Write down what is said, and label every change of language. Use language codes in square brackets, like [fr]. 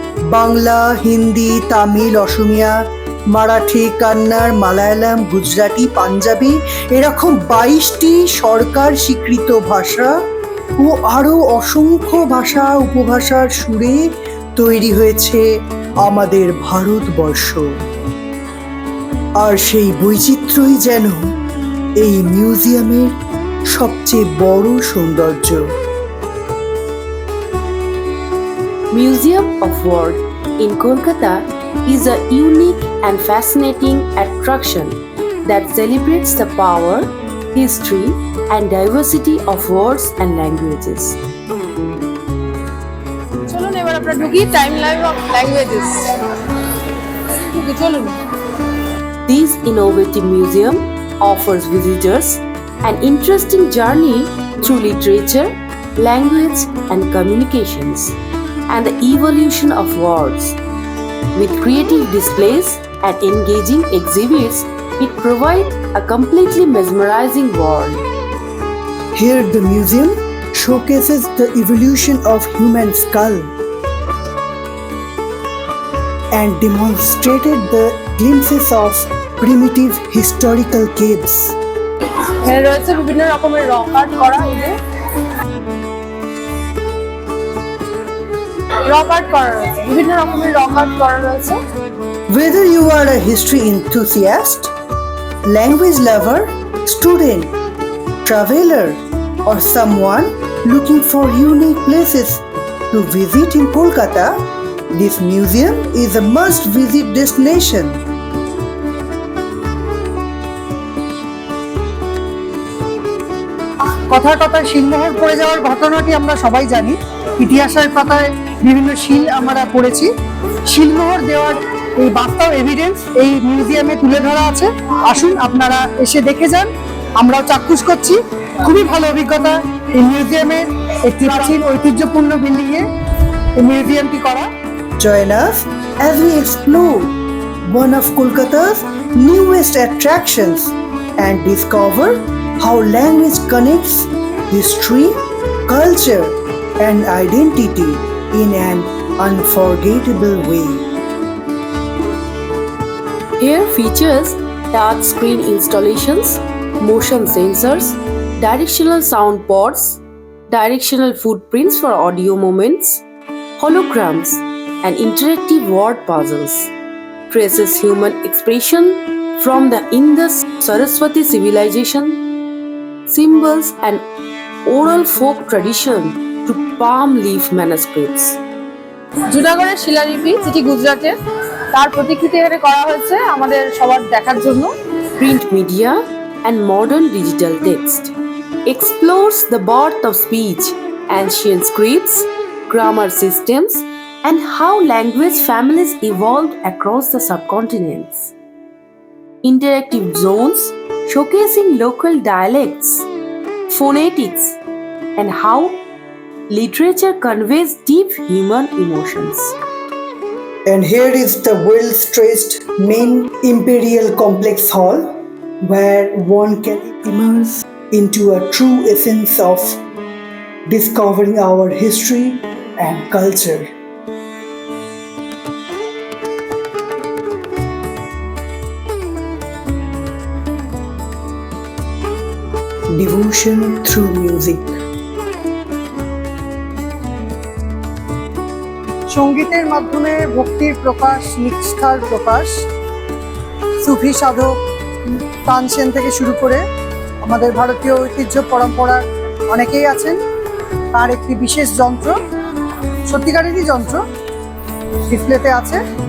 [bn] বাংলা, হিন্দি, তামিল, অসমিয়া, মারাঠি, কান্নাড়, মালায়ালাম, গুজরাটি, পাঞ্জাবি, এরকম 22টি সরকার স্বীকৃত ভাষা ও আরও অসংখ্য ভাষা উপভাষার সুরে তৈরি হয়েছে আমাদের ভারতবর্ষ। আর সেই বৈচিত্র্যই যেন এই মিউজিয়ামের সবচেয়ে বড় সৌন্দর্য। [en] Museum of Words in Kolkata is a unique and fascinating attraction that celebrates the power, history, and diversity of words and languages. [bn] চলুন এবার আমরা ঢুকি টাইমলাইন অফ ল্যাঙ্গুয়েজেস। চলুন। [en] This innovative museum offers visitors an interesting journey through literature, language, and communications, and the evolution of words. With creative displays and engaging exhibits, it provides a completely mesmerizing world. Here the museum showcases the evolution of human skull, and demonstrated the glimpses of primitive historical caves. [bn] এখানে রয়েছে বিভিন্ন রকমের rock art করা, এই যে rock art করা রয়েছে, বিভিন্ন রকমের রক আর্ট করা রয়েছে। [en] Whether you are a history enthusiast, language lover, student, traveler, or someone looking for unique places to visit in Kolkata, this museum is a must-visit destination. [bn] কথার কথায় শিলমোহর পড়ে যাওয়ার ঘটনাটি আমরা সবাই জানি। ইতিহাসের পাতায় বিভিন্ন শিল আমরা পড়েছি। শিলমোহর দেওয়ার এই বাস্তব এভিডেন্স এই মিউজিয়ামে তুলে ধরা আছে। আসুন আপনারা এসে দেখে যান, আমরাও চাক্ষুষ করছি। খুবই ভালো অভিজ্ঞতা এই মিউজিয়ামের একটি প্রাচীন ঐতিহ্যপূর্ণ বিল্ডিংয়ে এই মিউজিয়ামটি করা। [en] Join us as we explore one of Kolkata's newest attractions and discover how language connects history, culture, and identity in an unforgettable way. Here features touch screen installations, motion sensors, directional sound pods, directional footprints for audio moments, holograms, and interactive word puzzles. Traces human expression from the Indus Saraswati civilization, symbols and oral folk tradition to palm leaf manuscripts. [bn] জুনাগড়ের শিলালিপি, যেটি গুজরাটের, তার প্রতিকৃতি এখানে করা হয়েছে আমাদের সবার দেখার জন্য। [en] Print media and modern digital text explores the birth of speech, ancient scripts, grammar systems, and how language families evolved across the subcontinents. Interactive zones showcasing local dialects, phonetics, and how literature conveys deep human emotions. And here is the well-stretched main Imperial Complex Hall, where one can immerse into a true essence of discovering our history and culture. Devotion through music. [bn] সঙ্গীতের মাধ্যমে ভক্তির প্রকাশ, নিষ্ঠার প্রকাশ। সুফি সাধক তানসেন থেকে শুরু করে আমাদের ভারতীয় ঐতিহ্য পরম্পরার অনেকেই আছেন। তার একটি বিশেষ যন্ত্র, সত্যিকারেরই যন্ত্র, ডিসপ্লেতে আছে।